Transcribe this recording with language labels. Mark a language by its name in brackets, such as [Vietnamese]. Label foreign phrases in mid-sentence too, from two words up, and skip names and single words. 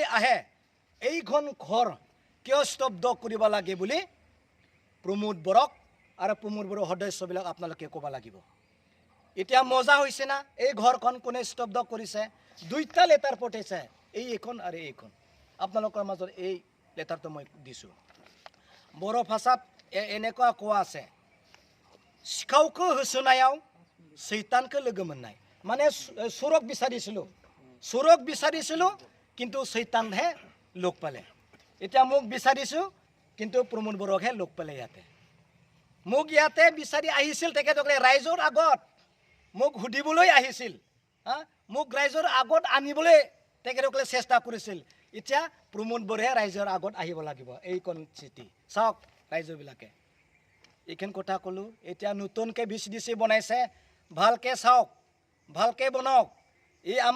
[Assamese] আহে এইখন ঘৰ কিয় স্তব্ধ কৰিব লাগে বুলি প্ৰমোদ বড়োক আৰু প্ৰমোদ বড়োৰ সদস্যবিলাক আপোনালোকে ক'ব লাগিব এতিয়া মজা হৈছে না এই ঘৰখন কোনে স্তব্ধ কৰিছে দুইটা লেটাৰ পঠাইছে এইখন আৰু এইখন আপোনালোকৰ মাজত এই লেটাৰটো মই দিছোঁ বড়ো ভাষাত এনেকুৱা কোৱা আছে [Bodo] सिखावखौ होसोनायाव सैतानखौ लोगो मोननाय माने सुरक [Assamese] বিচাৰিছিলোঁ কিন্তু सैतानহে লগ পালে এতিয়া মোক বিচাৰিছোঁ কিন্তু প্ৰমোদ বড়োকহে লগ পালে ইয়াতে মোক ইয়াতে বিচাৰি আহিছিল তেখেতসকলে ৰাইজৰ আগত মোক সুধিবলৈ আহিছিল মোক ৰাইজৰ আগত আনিবলৈ তেখেতসকলে চেষ্টা কৰিছিল এতিয়া প্ৰমোদ বড়োহে ৰাইজৰ আগত আহিব লাগিব এইখন চিঠি চাওক ৰাইজবিলাকে এইখন কথা ক'লোঁ এতিয়া নতুনকৈ VCDC বনাইছে ভালকৈ চাওক ভালকৈ বনাওক এই আমাৰ